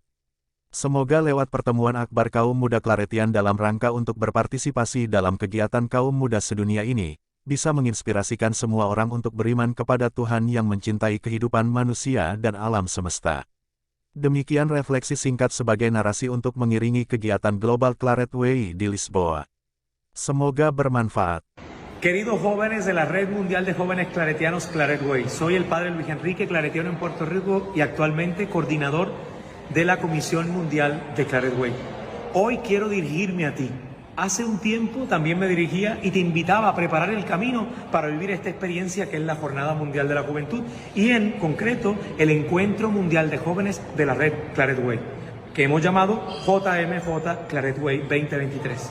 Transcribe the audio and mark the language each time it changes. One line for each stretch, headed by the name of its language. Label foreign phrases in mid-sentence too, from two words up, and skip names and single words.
Indonesian: Semoga lewat pertemuan akbar kaum muda Claretian dalam rangka untuk berpartisipasi dalam kegiatan kaum muda sedunia ini, bisa menginspirasikan semua orang untuk beriman kepada Tuhan yang mencintai kehidupan manusia dan alam semesta. Demikian refleksi singkat sebagai narasi untuk mengiringi kegiatan Global Claret Way di Lisboa. Semoga bermanfaat.
Spanish: Queridos jóvenes de la Red Mundial de Jóvenes Claretianos Claret Way, soy el padre Luis Enrique Claretiano en Puerto Rico y actualmente coordinador de la Comisión Mundial de Claret Way. Hoy quiero dirigirme a ti. Hace un tiempo también me dirigía y te invitaba a preparar el camino para vivir esta experiencia que es la Jornada Mundial de la Juventud y en concreto el Encuentro Mundial de Jóvenes de la Red Claret Way, que hemos llamado JMJ Claret Way 2023.